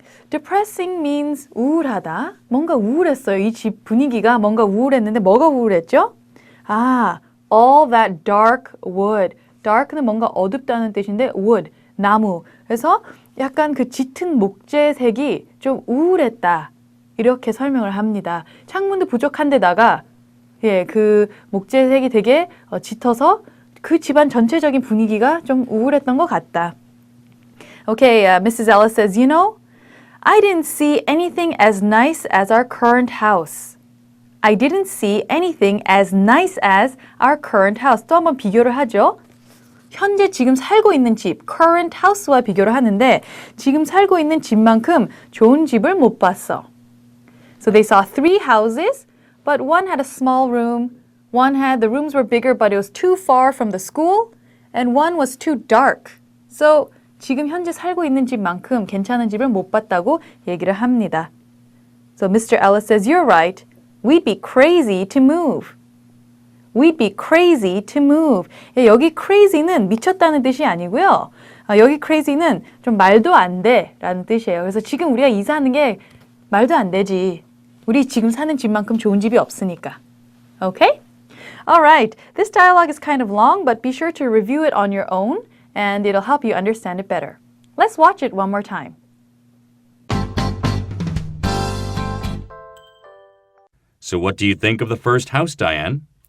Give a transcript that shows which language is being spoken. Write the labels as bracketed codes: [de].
[en] Depressing means [ko] 우울하다. 뭔가 우울했어요. 이 집 분위기가 뭔가 우울했는데 뭐가 우울했죠? [en] All that dark wood. [ko] dark는 뭔가 어둡다는 뜻인데 wood, 나무. 그래서 약간 그 짙은 목재색이 좀 우울했다. 이렇게 설명을 합니다. 창문도 부족한 데다가 그 목재색이 되게 짙어서 그 집안 전체적인 분위기가 좀 우울했던 것 같다. [en] Okay, Mrs. Ellis says, you know, I didn't see anything as nice as our current house. I didn't see anything as nice as our current house. [ko] 또 한번 비교를 하죠. 현재 지금 살고 있는 집, current house와 비교를 하는데 지금 살고 있는 집만큼 좋은 집을 못 봤어. [en] So they saw 3 houses, but one had a small room. The rooms were bigger, but it was too far from the school. And one was too dark. So [ko] 지금 현재 살고 있는 집만큼 괜찮은 집을 못 봤다고 얘기를 합니다. [en] So Mr. Ellis says, you're right. We'd be crazy to move. We'd be crazy to move. [ko] 여기 crazy는 미쳤다는 뜻이 아니고요. 여기 crazy는 좀 말도 안 돼 라는 뜻이에요. 그래서 지금 우리가 이사하는 게 말도 안 되지. 우리 지금 사는 집만큼 좋은 집이 없으니까. [en] Okay? Alright, this dialogue is kind of long, but be sure to review it on your own and it'll help you understand it better. Let's watch it one more time. So what do you think of the first house, Diane?